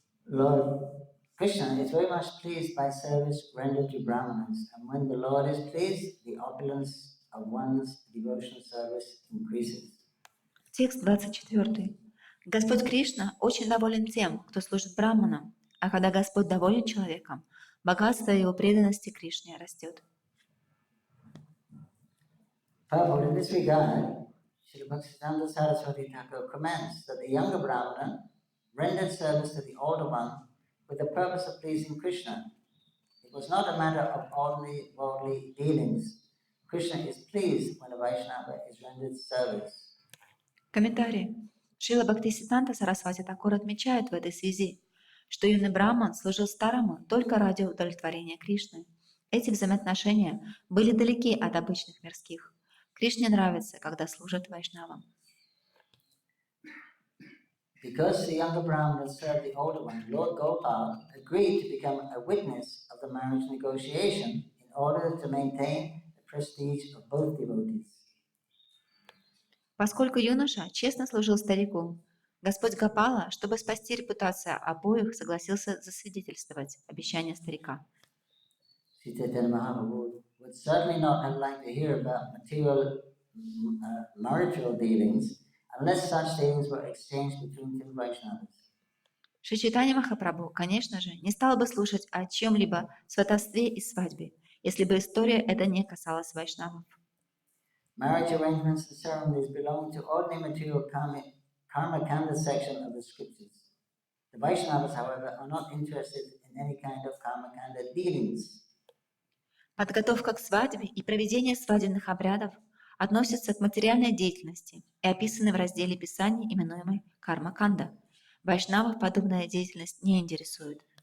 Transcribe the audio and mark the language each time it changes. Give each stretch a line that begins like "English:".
English: Lord Krishna is very much pleased by service rendered to Brahmanas, and when the Lord is pleased, the opulence of one's devotional service increases.
Russian: Текст 24. Господь Кришна очень доволен тем, кто служит браманам, а когда Господь доволен человеком, богатство его преданности Кришне растет.
English: Prabhu, in this regard, Shri Bhaktisiddhanta Saraswati Thakur comments that the younger Brahmana rendered service to the older one with the purpose of pleasing Krishna. It was not a matter of ordinary worldly dealings. Krishna is pleased when a Vaishnava is rendered service.
Russian: Комментарий. Шрила Бхактисиддханта Сарасвати Тхакур отмечает в этой связи, что юный браман служил старому только ради удовлетворения Кришны. Эти взаимоотношения были далеки от обычных мирских. Кришне нравится, когда служат вайшнавам.
English: Because the younger Brahmana served the older one, Lord Gopal agreed to become a witness of the marriage negotiation in order to maintain the prestige of both devotees.
Russian: Поскольку юноша честно служил старику, Господь Гопала, чтобы спасти репутацию обоих, согласился засвидетельствовать обещание старика.
English: Chaitanya-charitamrita would certainly not have liked to hear about material marital dealings unless such dealings were exchanged between two Vaishnavas.
Russian: Шри Чайтанья Махапрабху, конечно же, не стал бы слушать о чем-либо сватовстве и свадьбе, если бы история эта не касалась вайшнавов.
English: Marriage arrangements and ceremonies belong to ordinary material karma kanda section of the scriptures. The Vaishnavas, however, are not interested in any kind of karma kanda dealings.
Russian: Подготовка к свадьбе и проведение свадебных обрядов относятся к материальной деятельности и описаны в разделе Писания, именуемой карма-канда. Вайшнавов подобная деятельность не интересует.